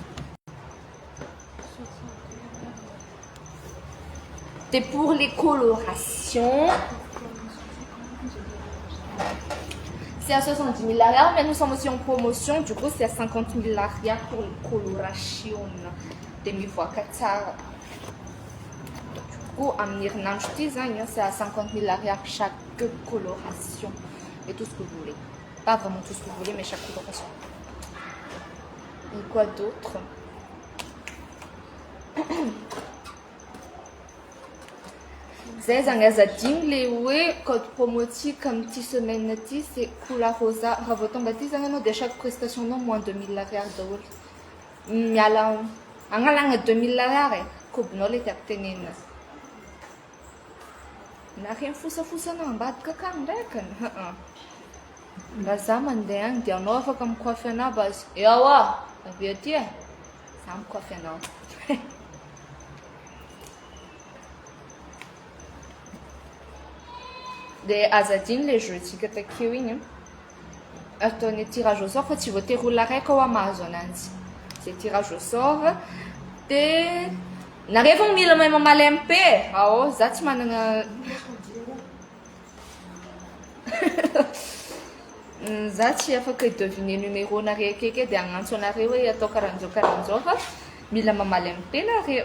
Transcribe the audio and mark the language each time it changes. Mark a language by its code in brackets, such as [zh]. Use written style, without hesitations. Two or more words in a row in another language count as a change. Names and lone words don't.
[fr] Et pour les colorations, c'est à 70 000 ariary, mais nous sommes aussi en promotion, du coup c'est à 50 000 ariary pour les colorations de [mg] mi voaka tsara. [fr] Du coup, [mg] à herinandro ty zany, [fr] c'est à 50 000 ariary chaque coloration. Et tout ce que vous voulez. Pas vraiment tout ce que vous voulez, mais chaque coloration. Et quoi d'autre? [mg] Zay zany azadigny le hoe [fr] code promo [mg] ty comme ty semaine ty c'est Cola Rosa. Raha vao tonga ty zany anao de [fr] chaque prestation [mg] nao moins 2000 ariary daholo. Miala agnalagna 2000 ariary kobinao le tiako tenenina. Na reny fosafosanao ambadika akany ndraikany. Mba za mandeha agny dia anao afaka mikoafy anao bazy. Ewa, avy aty e. Za mikoafy anao. Dia azadiny le jeutsika takeo igny ataony [fr] tirage au sort [mg] fa tsy voatery olona raiky ao mahazo ananjy. Zay [fr] tirage au sort [mg] dia nareo mila mahay mamaly MP. Ao, za tsy manana za tsy afaka ideviner numéro nareo akeke dia agnantso anareo hoe atao karan'izao fa mila mamaly MP nareo.